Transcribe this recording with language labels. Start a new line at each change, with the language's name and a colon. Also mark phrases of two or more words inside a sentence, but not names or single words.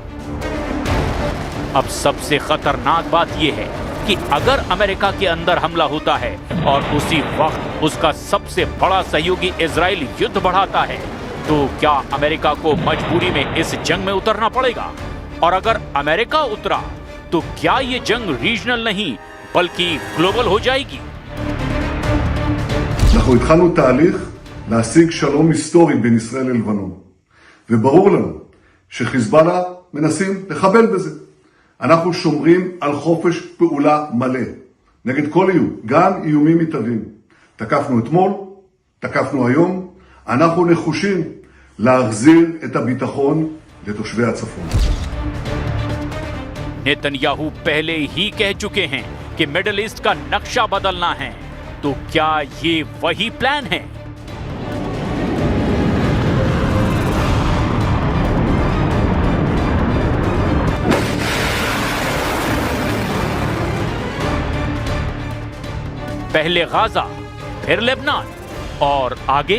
Hindi: अब सबसे खतरनाक बात यह है कि अगर अमेरिका के अंदर हमला होता है और उसी वक्त उसका सबसे बड़ा सहयोगी इजराइल युद्ध बढ़ाता है, तो क्या अमेरिका को मजबूरी में इस जंग में उतरना पड़ेगा? और अगर अमेरिका उतरा तो क्या ये जंग रीजनल नहीं बल्कि ग्लोबल हो जाएगी।
Hebrew: אנחנו התחלנו תהליך להשיג שלום היסטורי בין ישראל ללבנון, וברור לנו שחיזבאללה מנסים לחבל בזה. אנחנו שומרים על חופש פעולה מלא נגד כל איום, גם איומים מתהווים. תקפנו אתמול, תקפנו היום, אנחנו נחושים להחזיר את הביטחון לתושבי הצפון.
Hindi: नेतन्याहू पहले ही कह चुके हैं कि मिडिल ईस्ट का नक्शा बदलना है, तो क्या ये वही प्लान है? पहले गाजा, फिर लेबनान और आगे?